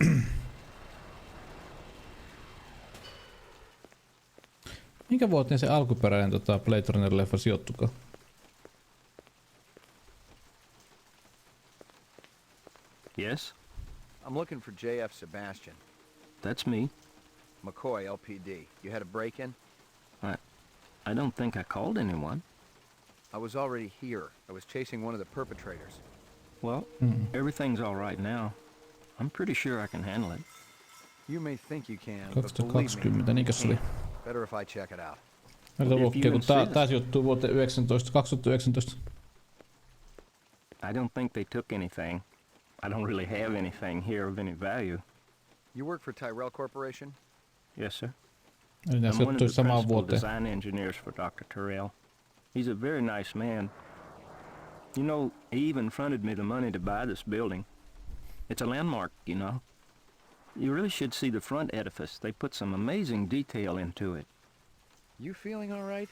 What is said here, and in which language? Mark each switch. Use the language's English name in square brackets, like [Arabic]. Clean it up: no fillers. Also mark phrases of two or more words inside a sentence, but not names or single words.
[Finnish] Minkä vuoteen se alkuperäinen Blade Runner-leffa sijoittukaan? [English] Yes? I'm looking for J.F. Sebastian. That's me. McCoy, LPD. You had a break-in? I don't think I called anyone. I was already here. I was chasing one of the perpetrators. Well, everything's all right now. I'm pretty sure I can handle it. You may think you can, but believe [Finnish] 2020, niinkö se oli? [English] Better if I check it out. [Finnish] Meillä lukee, kun tää sijoittuu vuoteen 2019. [English] I don't think they took anything. I don't really have anything here of any value. You work for Tyrell Corporation? Yes, sir. [Finnish] Eli nää sijoittui samaan vuoteen. [English] Design engineers for Dr. Tyrell. He's a very nice man. You know, he even fronted me the money to buy this building. It's a landmark, you know. You really should see the front edifice. They put some amazing detail into it. You feeling all right?